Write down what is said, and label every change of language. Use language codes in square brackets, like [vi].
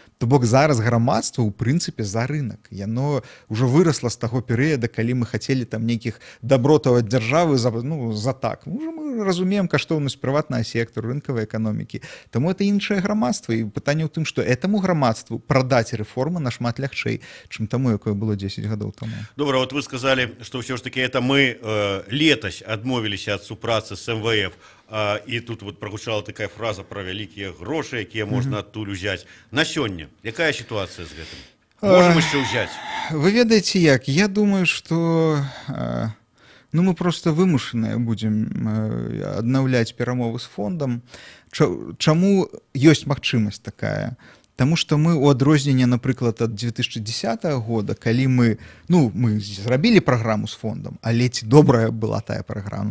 [be] То бок зараз грамадства ў прынцыпе за рынок, яно ўжо вырасла з таго перыяда, калі мы хацелі там нейкіх дабротаў ад дзяржавы за так. Уже мы разумеем каштоўнасць прыватнага сектару, рынкавай эканомікі. Таму это іншае грамадства, і пытанне ў тым, што этаму грамадству прадаць рэформы нашмат лягчэй, чым таму, якое было 10 гадоў таму. [ru] Добра, вот вы сказали, что все ж таки это [be] мы летась адмовіліся ад супрацы з МВФ. [ru] И тут вот прогучала такая фраза про [be] вялікія грошы, якія можна адтуль узяць. На сёння якая ситуация з гэтым? Можем яшчэ ўзяць? Вы ведаеце як? [ru] Я думаю, что мы просто [be] вымушаныя будзем аднаўляць перамовы з фондам. Чаму ёсць магчымасць такая? Таму што мы ў адрозненне, напрыклад, ад 2010 года, калі мы зрабілі праграму з фондам, але ці добрая была тая праграма.